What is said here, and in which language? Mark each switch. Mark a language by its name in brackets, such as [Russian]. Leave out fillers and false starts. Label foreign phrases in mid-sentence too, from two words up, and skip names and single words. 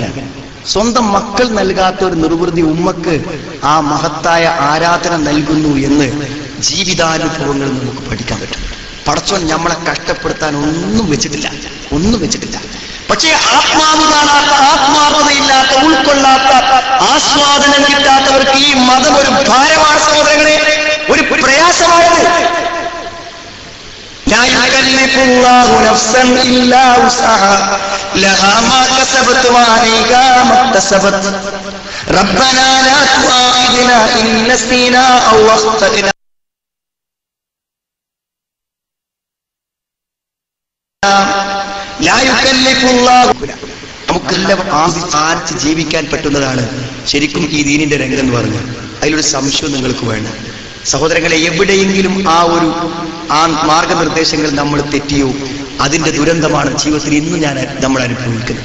[Malayalam] സ്വന്തം മക്കൾ നൽകാത്ത ഒരു നിർവൃതി ഉമ്മക്ക് ആ മഹത്തായ ആരാധന നൽകുന്നു എന്ന് ജീവിതാനുഭവങ്ങളിൽ നമുക്ക് പഠിക്കാൻ പറ്റും. പടച്ചോൻ നമ്മളെ കഷ്ടപ്പെടുത്താൻ ഒന്നും വെച്ചിട്ടില്ല. പക്ഷേ ആത്മാവ് കാണാത്ത, ആത്മാർത്ഥതയില്ലാത്ത, ഉൾക്കൊള്ളാത്ത, ആസ്വാദനം കിട്ടാത്തവർക്ക് ഈ മതം ഒരു ഭാരമാണ് സഹോദരങ്ങളെ. ഒരു പ്രയാസമായത്. [Arabic] لا يكلف الله نفسا إلا وسعها لها ما كسبت وعليها ما اكتسبت ربنا لا تؤاخذنا إن نسينا أو أخطأنا لا يكلف الله. [Malayalam] നമുക്കെല്ലാം ആസ്വദിച്ച് ജീവിക്കാൻ പറ്റുന്നതാണ് ശരിക്കും ഈ ദീനിന്റെ രംഗം എന്ന് പറഞ്ഞാൽ. അതിലൊരു സംശയം നിങ്ങൾക്ക് വേണം. സഹോദരങ്ങളെ, എവിടെയെങ്കിലും ആ മാർഗനിർദ്ദേശങ്ങൾ നമ്മൾ തെറ്റിയോ അതിന്റെ ദുരന്തമാണ് ജീവിതത്തിൽ ഇന്ന് നമ്മൾ അനുഭവിക്കുന്നത്.